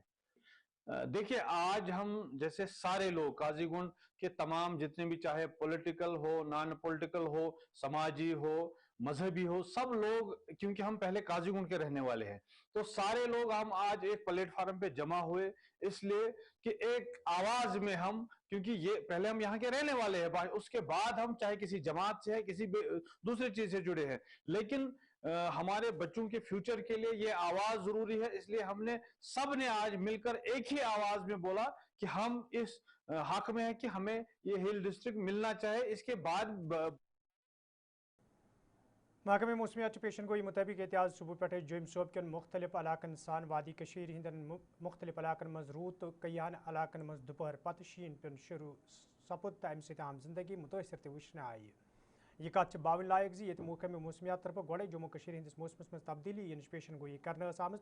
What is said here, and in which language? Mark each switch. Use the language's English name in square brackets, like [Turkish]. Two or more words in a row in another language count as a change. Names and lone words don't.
[Urdu] دیکھیے آج ہم جیسے سارے لوگ قاضی گنڈ کے تمام جتنے بھی، چاہے پولیٹیکل ہو، [English] non political [Urdu] ہو، سماجی ہو، مذہبی ہو، سب لوگ، کیونکہ ہم پہلے قاضی گنڈ کے رہنے والے ہیں، تو سارے لوگ ہم آج ایک پلیٹ فارم پہ جمع ہوئے اس لیے کہ ایک آواز میں ہم، کیونکہ یہ پہلے ہم یہاں کے رہنے والے ہیں، اس کے بعد ہم چاہے کسی جماعت سے ہے، کسی دوسری چیز سے جڑے ہیں، لیکن ہمارے بچوں کے فیوچر کے لیے یہ آواز ضروری ہے. اس لیے ہم نے سب نے آج مل کر ایک ہی آواز میں بولا کہ ہم اس حق میں ہیں کہ ہمیں یہ [English] hill district [Urdu] ملنا چاہے. اس کے بعد [Kashmiri] محکمہ موسمیات پیشن گوئی مطابق یہ آج صبح پہ جوم صوب کن مختلف علاقن سان وادی کشیر ہندن مختلف علاقن مز روت تو کئیان علاقن مز دوپہر پتہ شین پن شروع سپد تو امہ سۭتۍ عام زندگی متاثر تہ وچھنہ آئی. یہ کت باون لائق زِ ییٚتہِ محکمہ موسمیات طرف گۄڈے جموں کشیر ہندس موسمس مز تبدیلی ینٕچ پیشن گوئی کرنے آمٕژ.